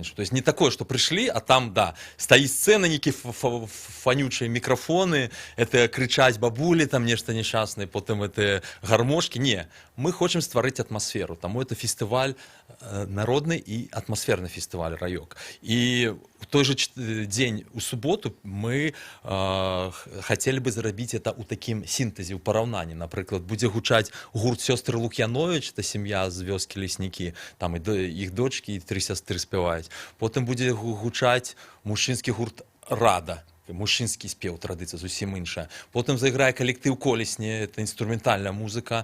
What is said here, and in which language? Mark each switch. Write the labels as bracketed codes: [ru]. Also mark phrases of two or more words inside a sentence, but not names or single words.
[ru] То есть не такое, [be] што прыйшлі, а там, да, стаіць сцэна, нейкія фанючыя мікрафоны, это крычаць бабулі, там нешта несчаснае, потым это гармошкі. Не, мы хочам стварыць атмасферу, таму это фестываль народны і атмасферны фестываль «Раёк». [ru] І в той же день, у суботу, мы хотели бы [be] зарабіць это ў такім сінтэзе, ў параўнанні. Напрыклад, будзе гучаць гурт «Сёстры Лук'яновіч», это сям'я з вёскі Леснікі, там іх дочкі і 3 сястры спяваюць. Потым будзе гучаць мужчынскі гурт «Рада». мужчынскі спеў, традыцыя зусім іншая. Потым зайграе калектыў «Колесне», это інструментальная музыка.